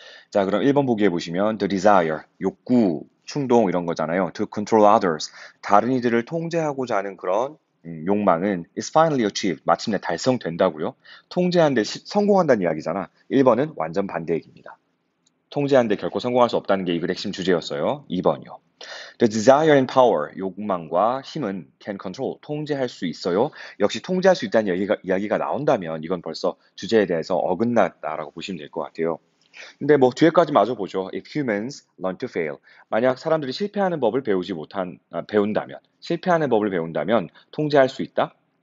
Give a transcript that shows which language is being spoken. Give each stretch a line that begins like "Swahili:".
Korean: 자, 그럼 1번 보기에 보시면
English: the desire,
Korean: 욕구, 충동 이런 거잖아요.
English: to control others,
Korean: 다른 이들을 통제하고자 하는 그런 욕망은
English: is finally achieved,
Korean: 마침내 달성된다고요. 통제하는 데 성공한다는 이야기잖아. 1번은 완전 반대 얘기입니다. 통제하는 데 결코 성공할 수 없다는 게 이 글 핵심 주제였어요. 2번이요.
English: The desire and power,
Korean: 욕망과 힘은
English: can control,
Korean: 통제할 수 있어요. 역시 통제할 수 있다는 이야기가 나온다면 이건 벌써 주제에 대해서 어긋났다라고 보시면 될 것 같아요. 근데 뭐 뒤에까지 마저 보죠.
English: If humans learn to fail.
Korean: 만약 사람들이 실패하는 법을 배운다면, 실패하는 법을 배운다면 통제할 수 있다?